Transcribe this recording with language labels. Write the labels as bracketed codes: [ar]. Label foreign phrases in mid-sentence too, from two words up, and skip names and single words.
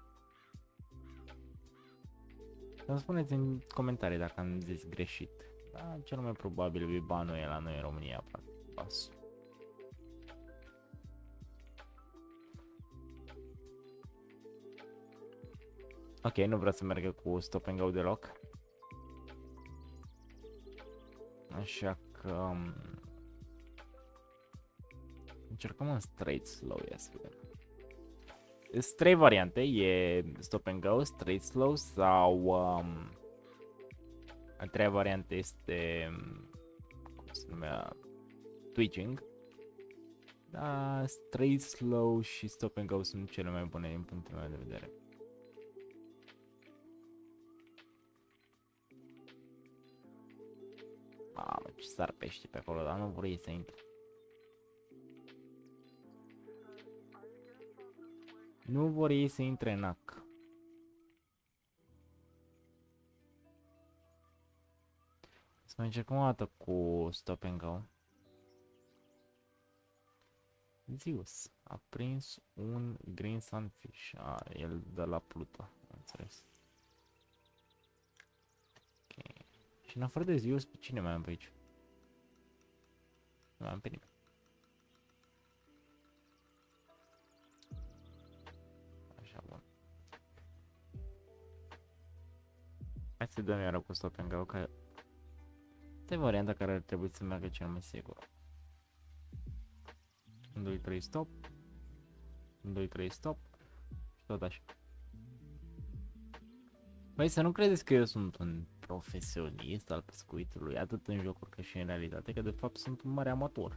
[ro] Să-mi spuneți în comentarii dacă am zis greșit. Da, cel mai probabil Bibanu e la noi în România, practic, basul. Ok, nu vreau să merg cu [en] stop and go [ro] deloc. Așa că încercăm un [en] straight slow, [ro] ia să vedem. Sunt 3 variante, e [en] stop and go, straight slow [ro] sau a treia variantă este, cum se numea, twitching. Da, [en] straight slow [ro] și [en] stop and go [ro] sunt cele mai bune din punctul meu de vedere. Mamă, ce sar pești pe acolo, dar nu vor ei să intre. Nu vor ei să intre în ac. Să mai încercăm o dată cu [en] stop and go. [ro] Zeus a prins un [en] green sunfish. [ro] El de la Pluto, am înțeles. Ok. Și în afară de Zeus, pe cine mai am pe aici? Nu mai am pe nimeni. Așa, bun. Hai să dăm iară cu [en] stop and go, [ro] că este varianta care ar trebui să meargă cel mai sigur. 1, 2, 3, stop. 1, 2, 3, stop. Și tot așa. Băi, să nu credeți că eu sunt un profesionist al pescuitului, atât în jocuri cât și în realitate, că de fapt sunt un mare amator.